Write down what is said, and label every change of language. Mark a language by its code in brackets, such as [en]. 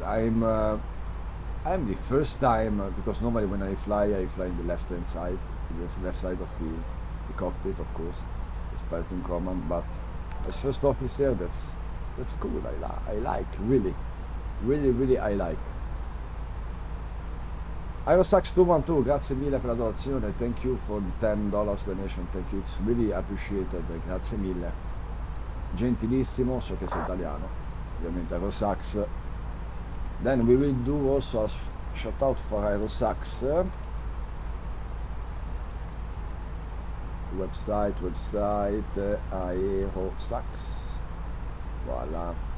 [en] I'm the first time because normally when I fly in the left-hand side, the left side of the cockpit, of course, as piloting command. But as first officer, that's cool. I like really I like. [it] Aerosax 212, grazie mille per la donazione. [en] Thank you for the $10 donation. Thank you, it's really appreciated. [it] Grazie mille. Gentilissimo, so che sei italiano. Ovviamente Aerosax. [en] Then we will do also a shout out for Aerosax. Website, Aerosax. Voila.